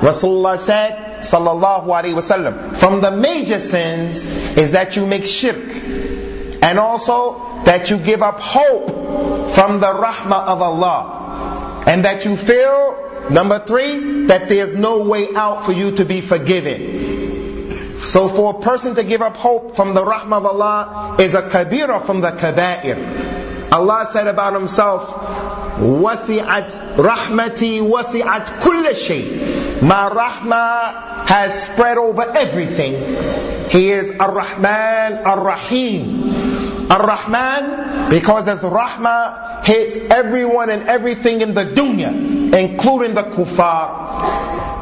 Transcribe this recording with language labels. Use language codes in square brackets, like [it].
[en] Rasulullah said, sallallahu alayhi wa sallam, from the major sins is that you make shirk, and also that you give up hope from the rahmah of Allah, and that you feel, number three, that there's no way out for you to be forgiven. So for a person to give up hope from the rahmah of Allah is a kabira from the kabair. Allah said about Himself, [ar] وَسِعَتْ رَحْمَتِي وَسِعَتْ كُلَّ شَيْءٍ. [en] My rahmah has spread over everything. He is Ar-Rahman, Ar-Rahim. Ar-Rahman, because as rahmah hits everyone and everything in the dunya, including the kuffar.